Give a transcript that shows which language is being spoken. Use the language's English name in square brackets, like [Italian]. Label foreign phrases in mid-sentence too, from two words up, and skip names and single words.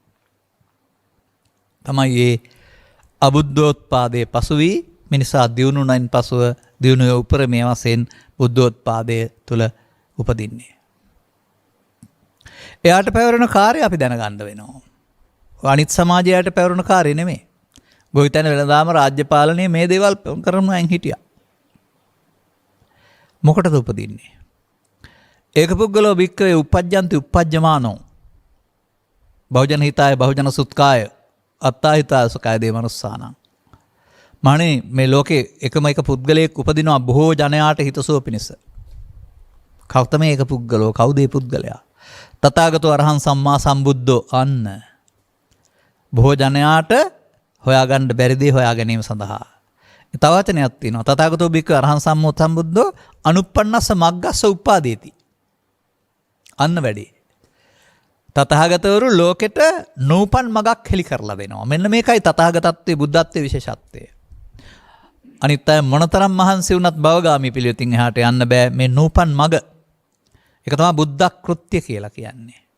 [Sinhala] තමයි මේ අබුද්ධෝත්පාදයේ පසු වී මිනිසා දිනුනයින් පසුව දිනුවේ උපරිමයේ වශයෙන් බුද්ධෝත්පාදයේ තුල උපදින්නේ. එයාට පැවරෙන කාර්යය අපි දැනගන්න වෙනවා. අනිත් සමාජයට පැවරෙන කාර්යය නෙමෙයි. ගොවිතැන වෙළඳාම රාජ්‍ය පාලනයේ මේ දේවල් කරන අය හිටියා. මොකටද උපදින්නේ? [Pali] ඒක පුද්ගලෝ භික්කවේ උපජ්ජන්ති උපජ්ජමානෝ. බහුජන හිතාය බහුජන සුත්කාය අත්තා හිතාය සුඛාය දේ මනුස්සානං. [Sinhala] මානේ මේ ලෝකේ එකම එක පුද්ගලයෙක් උපදිනවා බොහෝ ජනයාට හිතසුව පිණිස. කවුද මේ එක පුද්ගලෝ? කවුද මේ පුද්ගලයා? [Pali] තථාගතෝ අරහං සම්මා සම්බුද්ධෝ අන්න. [Sinhala] බොහෝ ජනයාට හොයාගන්න බැරි දේ හොයා ගැනීම සඳහා. තව වචනයක් තියෙනවා. [Pali] තථාගතෝ භික්ඛු අරහං සම්මෝ සම්බුද්ධෝ අනුප්පන්නස්ස මග්ගස්ස උප්පාදේති. [Sinhala] අන්න වැඩි. තථාගතවරු ලෝකෙට නූපන් මගක් හෙලි කරලා දෙනවා. මෙන්න මේකයි තථාගතත්වයේ බුද්ධත්වයේ විශේෂත්වය. අනිත් අය මොනතරම් මහන්සි වුණත් භවගාමී පිළිවෙතින් එහාට යන්න බෑ මේ නූපන් මග. ඒක තමයි බුද්ධ කෘත්‍ය කියලා කියන්නේ.